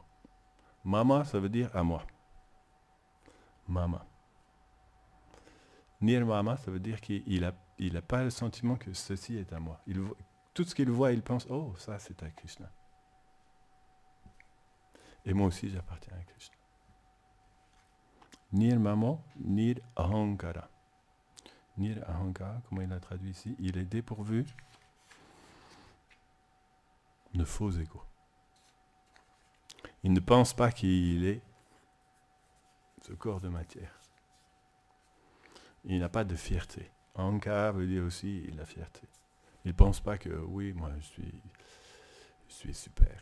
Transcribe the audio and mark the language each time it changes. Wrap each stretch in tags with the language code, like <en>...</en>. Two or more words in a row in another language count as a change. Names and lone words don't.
<fr>Mama, ça veut dire à moi. Mama. Nirmama, ça veut dire qu'il n'a pas le sentiment que ceci est à moi. Tout ce qu'il voit, il pense, oh, ça c'est à Krishna. Et moi aussi, j'appartiens à Krishna.</fr> <sa>निर्मम निर् अहङ्कार. निर् अहङ्कार,</sa> <fr>comment il a traduit ici ? Il est dépourvu de faux égos. Il ne pense pas qu'il est ce corps de matière. Il n'a pas de fierté. Ahankara veut dire aussi la fierté. Il ne pense pas que, oui, moi je suis super.</fr>